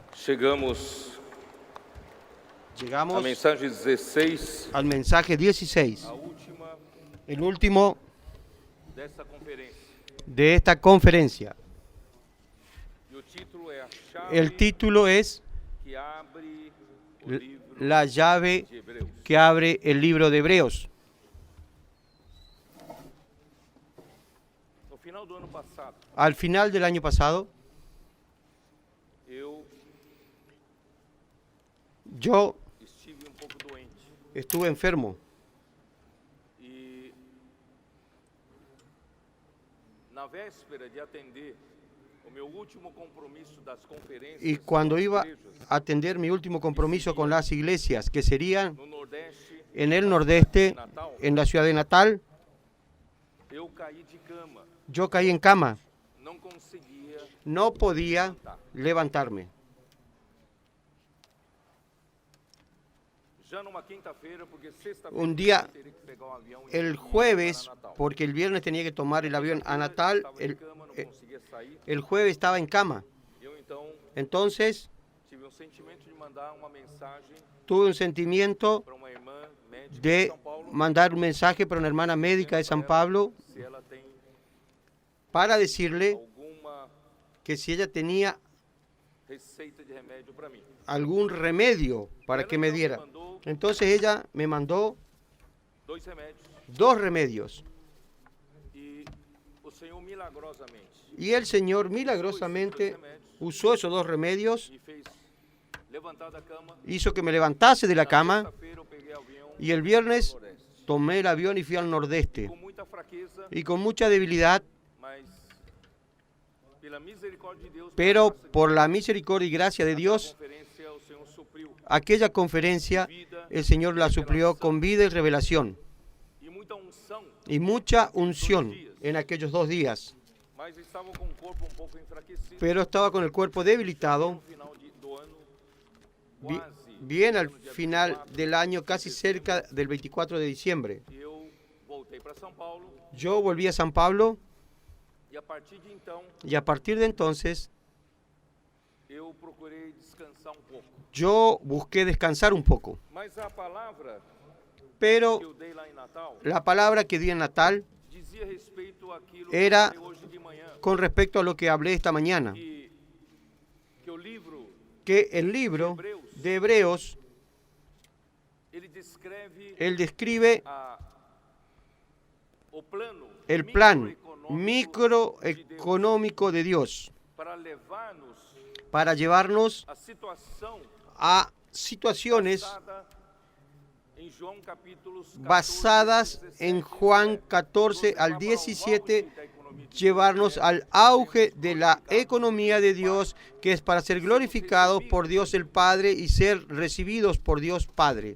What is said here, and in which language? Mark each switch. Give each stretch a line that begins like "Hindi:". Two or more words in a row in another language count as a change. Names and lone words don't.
Portuguese: Chegamos
Spanish: Llegamos
Portuguese: mensagem 16,
Spanish: al mensaje 16,
Portuguese: a última
Spanish: el último
Portuguese: dessa conferência.
Spanish: de esta conferencia.
Portuguese: E o título é A Chave
Spanish: El título es
Portuguese: que abre o livro
Spanish: La llave
Portuguese: de Hebreus.
Spanish: que abre el libro de Hebreos. No final do ano passado, Al final del año pasado, yo
Portuguese: estive um pouco doente
Spanish: estuve enfermo
Portuguese: e na véspera de atender o meu último compromisso das conferências
Spanish: y cuando
Portuguese: com as
Spanish: iba
Portuguese: igrejas
Spanish: a atender mi último compromiso con las iglesias, que serían
Portuguese: no Nordeste,
Spanish: en el nordeste,
Portuguese: Natal,
Spanish: en la ciudad de Natal,
Portuguese: eu caí de cama,
Spanish: yo caí en cama,
Portuguese: não conseguia
Spanish: no podía levantarme.
Portuguese: já numa quinta-feira, porque sexta-feira
Spanish: Un día,
Portuguese: eu teria que pegar um avião e
Spanish: el
Portuguese: ir
Spanish: jueves,
Portuguese: para Natal.
Spanish: porque el viernes tenía que tomar el avión a Natal,
Portuguese: Estava de cama, não conseguia sair.
Spanish: el jueves estaba en cama.
Portuguese: Eu então
Spanish: Entonces
Portuguese: tive sentimento de mandar uma mensagem
Spanish: tuve un sentimiento
Portuguese: para uma irmã médica de
Spanish: de
Portuguese: São Paulo,
Spanish: mandar un mensaje para una hermana médica de San Pablo
Portuguese: se ela tem
Spanish: para decirle
Portuguese: alguma
Spanish: que si ella tenía
Portuguese: receita de remédio para mim.
Spanish: algún remedio para que me diera. Entonces ella me mandó
Portuguese: 2 remédios
Spanish: 2 remedios.
Portuguese: e o Senhor milagrosamente
Spanish: Y el Señor milagrosamente usó esos 2 remedios,
Portuguese: me fez levantar da cama.
Spanish: hizo que me levantase de la cama,
Portuguese: Sexta-feira eu peguei avião
Spanish: y el viernes
Portuguese: para o Nordeste.
Spanish: tomé el avión y fui al nordeste.
Portuguese: Com muita fraqueza,
Spanish: Y con mucha debilidad,
Portuguese: mas pela misericórdia de Deus,
Spanish: pero
Portuguese: pela graça de
Spanish: por la misericordia y gracia de
Portuguese: Deus,
Spanish: Dios,
Portuguese: naquela conferência o Senhor supriu
Spanish: aquella conferencia el Señor la suplió con vida y revelación
Portuguese: e muita unção,
Spanish: y mucha unción en aquellos 2 días.
Portuguese: mas estava com o corpo um pouco enfraquecido.
Spanish: Pero estaba con el cuerpo debilitado,
Portuguese: No final do ano, bi- quase
Spanish: bien al
Portuguese: no dia
Spanish: final
Portuguese: 24,
Spanish: del año, casi cerca del 24 de diciembre.
Portuguese: eu voltei para São Paulo
Spanish: Yo volví a San Pablo
Portuguese: e a partir de então
Spanish: y a partir de entonces
Portuguese: eu procurei descansar um pouco.
Spanish: yo busqué descansar un poco.
Portuguese: Mas a palavra
Spanish: Pero
Portuguese: que eu dei lá em Natal
Spanish: la palabra que di en Natal
Portuguese: dizia respeito àquilo
Spanish: Era-
Portuguese: que eu falei hoje de manhã,
Spanish: con respecto a lo que hablé esta mañana,
Portuguese: que o livro
Spanish: que el libro de Hebreos,
Portuguese: ele descreve
Spanish: él describe
Portuguese: o plano
Spanish: el plan
Portuguese: microeconômico
Spanish: microeconómico de Dios
Portuguese: para levar-nos
Spanish: para llevarnos
Portuguese: à situação
Spanish: a situaciones
Portuguese: basada em João capítulos 14,
Spanish: basadas
Portuguese: 17,
Spanish: en Juan 14 al 17, llevarnos al auge de la economía de Dios, que es para ser glorificados por Dios el Padre y ser recibidos por Dios Padre.